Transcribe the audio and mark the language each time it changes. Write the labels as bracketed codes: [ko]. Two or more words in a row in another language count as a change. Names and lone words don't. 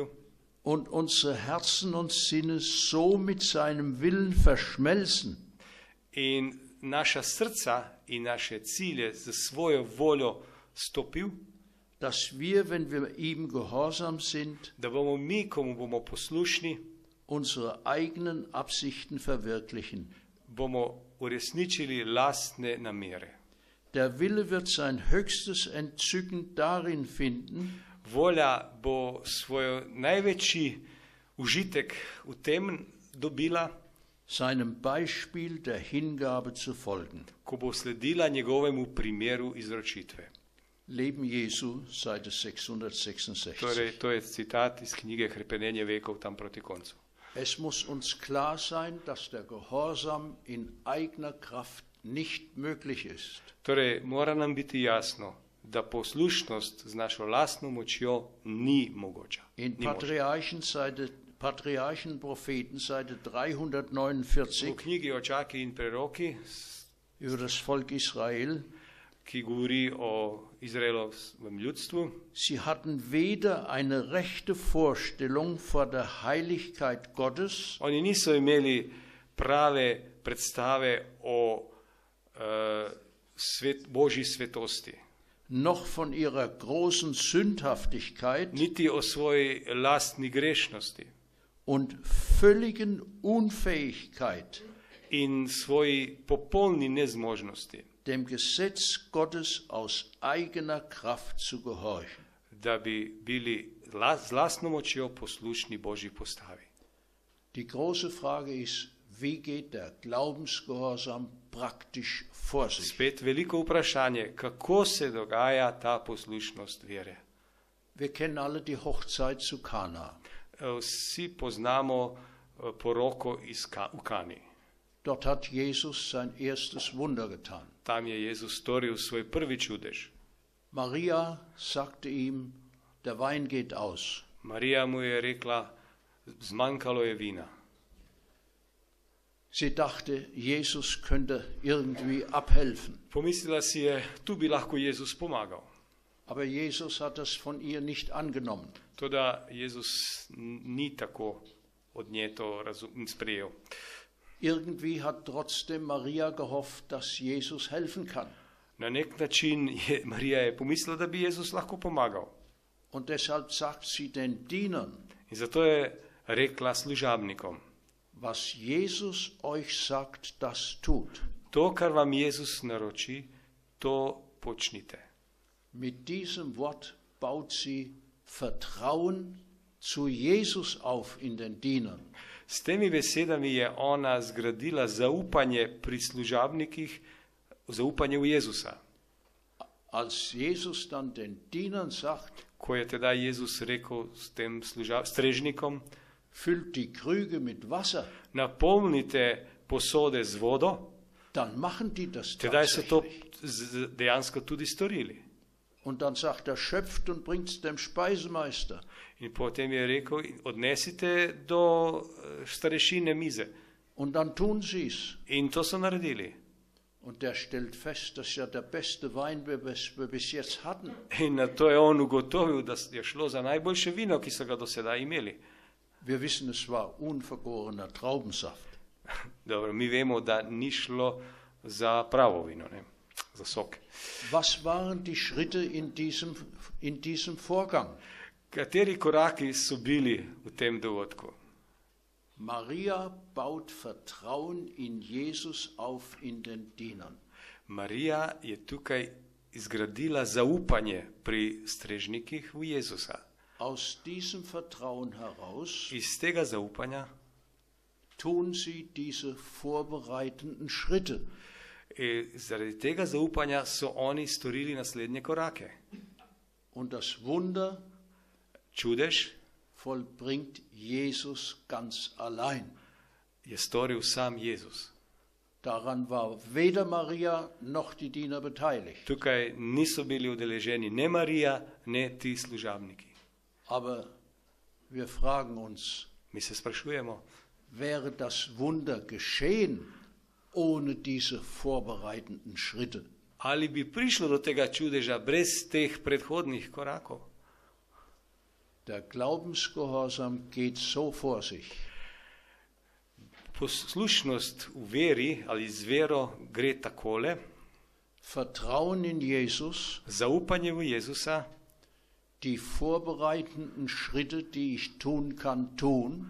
[de] und unsere Herzen und Sinne so mit seinem Willen verschmelzen, [sl] in naša srca in naše cilje za svojo voljo stopil, [de] dass wir, wenn wir ihm gehorsam sind, [sl] da bomo mi, komu bomo poslušni, [de] unsere eigenen Absichten verwirklichen. [sl] bomo uresničili lastne namere. [de] Der Wille wird sein höchstes Entzücken darin finden, [sl] Volja bo svoj največji užitek v tem dobila, [de] seinem Beispiel der Hingabe zu folgen. [sl] ko bo sledila njegovemu primeru izročitve. [de] Leben Jesu, Seite 666. [sl] Torej, to je citat iz knjige Hrepenenje vekov tam proti koncu. [de] Es muss uns klar sein, dass der Gehorsam in eigener Kraft nicht möglich ist. [sl] Torej, mora nam biti jasno, da poslušnost z našo lastno močjo ni mogoča. In Ni možna. [de] Patriarchen, Propheten, Seite [sl] V 349, knjigi Očaki in preroki, [de] über das Volk Israel, [sl] ki govori o Izraelovem ljudstvu, [de] sie hatten weder eine rechte Vorstellung vor der Heiligkeit Gottes, [sl] oni niso imeli prave predstave o Božji svetosti, [de] noch von ihrer großen Sündhaftigkeit [sl] niti o svoji lastni grešnosti [de] und völligen Unfähigkeit, [sl] in svoji popolni nezmožnosti, [de] dem Gesetz Gottes aus eigener Kraft zu gehorchen. [sl] da bi bili z lastno močjo poslušni Božji postavi. [de] Die große Frage ist, wie geht der Glaubensgehorsam praktisch vor sich? [sl] Spet veliko vprašanje, kako se dogaja ta poslušnost vere. [de] Wir kennen alle die Hochzeit zu Kana. [sl] Vsi poznamo poroko v Kani. [de] Dort hat Jesus sein erstes Wunder getan. [sl] Tam je Jezus storil svoj prvi čudež. [de] Maria sagte ihm, der Wein geht aus. [sl] Marija mu je rekla, zmanjkalo je vina. [de] Sie dachte, Jesus könnte irgendwie abhelfen. [sl] Pomislila si je, tu bi lahko Jezus pomagal. [de] Aber Jesus hat das von ihr nicht angenommen. [sl] Toda Jezus ni tako od nje to sprejel. [de] Irgendwie hat trotzdem Maria gehofft, dass Jesus helfen kann. [sl] Na nek način je Marija pomislila, da bi Jezus lahko pomagal. [de] Und deshalb sagt sie den Dienern, [sl] In zato je rekla služabnikom, [de] was Jesus euch sagt, das tut. [sl] to, kar vam Jezus naroči, to počnite. [de] Mit diesem Wort baut sie Vertrauen zu Jesus auf in den Dienern. [sl] S temi besedami je ona zgradila zaupanje pri služabnikih, zaupanje v Jezusa. [de] Als Jesus dann den Dienern sagt, [sl] Ko je teda Jezus rekel s tem strežnikom, [de] füllt die Krüge mit Wasser, [sl] napolnite posode z vodo, [de] dann machen die das [sl] tedaj so to [de] tatsächlich. [sl] dejansko tudi storili. [de] Und dann sagt er, schöpft und bringt es dem Speisemeister. [sl] In potem je rekel, odnesite do starešine mize. [de] Und dann tun sie es. [sl] In to so naredili. [de] Und der stellt fest, das ist ja der beste Wein, den wir bis jetzt hatten. [sl] In na to je on ugotovil, da je šlo za najboljše vino, ki so ga do sedaj imeli. [de] Wir wissen, es war unvergorener Traubensaft. [sl] Dobro, mi vemo, da ni šlo za pravo vino, ne? Za sok. [de] Was waren die Schritte in diesem Vorgang? [sl] Kateri koraki so bili v tem dogodku? [de] Maria baut Vertrauen in Jesus auf in den Dienern. [sl] Marija je tukaj izgradila zaupanje pri strežnikih v Jezusa. [de] Aus diesem Vertrauen heraus [sl] Iz tega zaupanja [de] tun sie diese vorbereitenden Schritte. [sl] Zaradi tega zaupanja so oni storili naslednje korake. [de] Und das Wunder [sl] Čudež [de] vollbringt Jesus ganz allein. [sl] je storil sam Jezus. [de] Daran war weder Maria noch die Diener beteiligt. [sl] Tukaj niso bili udeleženi ne Marija, ne ti služabniki. [de] Aber wir fragen uns, [sl] Mi se sprašujemo, [de] wäre das Wunder geschehen ohne diese vorbereitenden Schritte? [sl] ali bi prišlo do tega čudeža brez teh predhodnih korakov? [de] Der Glaubensgehorsam geht so vor sich. [sl] Poslušnost v veri ali z vero gre takole: [de] Vertrauen in Jesus, [sl] zaupanje v Jezusa, [de] die vorbereitenden Schritte, die ich tun kann, tun,